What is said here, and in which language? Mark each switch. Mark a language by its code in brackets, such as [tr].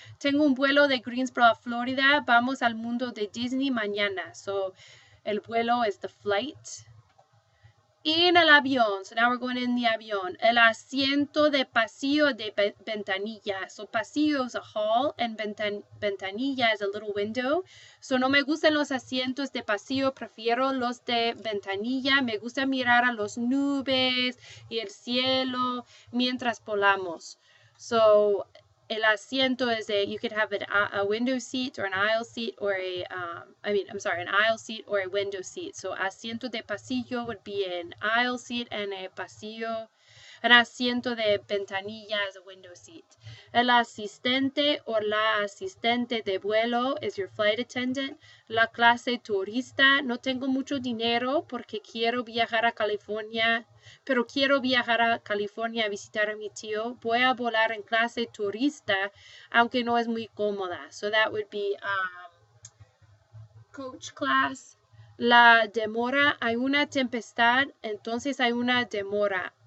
[es] Tengo un vuelo de Greensboro, Florida. Vamos al mundo de Disney mañana. So el vuelo [en] is the flight. [es] En el avión. [en] So now we're going in the avión. [es] El asiento de pasillo de ventanilla. [en] So pasillo is a hall and ventanilla is a little window. [es] So no me gustan los asientos de pasillo. Prefiero los de ventanilla. Me gusta mirar a las nubes y el cielo mientras volamos. [en] So el asiento is you could have a window seat or an aisle seat or an aisle seat or a window seat. So [es] asiento de pasillo [en] would be an aisle seat and a pasillo. An [es] asiento de ventanilla [en] is a window seat. El asistente or la asistente de vuelo is your flight attendant. [es] La clase turista. No tengo mucho dinero porque quiero viajar a California, pero quiero viajar a California a visitar a mi tío. Voy a volar en clase turista, aunque no es muy cómoda. [en] So that would be coach class. [es] La demora. Hay una tempestad, entonces hay una demora.